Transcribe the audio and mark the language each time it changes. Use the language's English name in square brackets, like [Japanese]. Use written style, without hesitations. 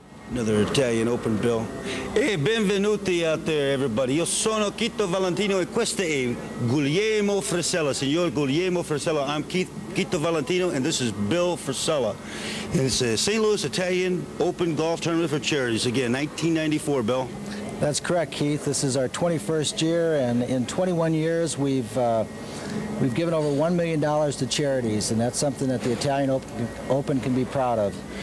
[English] Another Italian Open, Bill. [Italian] E benvenuti [English] out there, everybody. [Italian] Io sono Quito Valentino e questo è Guglielmo Frisella. Signor Guglielmo Frisella. [English] I'm Quito Valentino, and this is Bill Frisella. It's a St. Louis Italian Open Golf Tournament for Charities. Again, 1994, Bill. That's correct, Keith. This is our 21st year, and in 21 years, we've given over $1 million to charities, and that's something that the Italian Open can be proud of.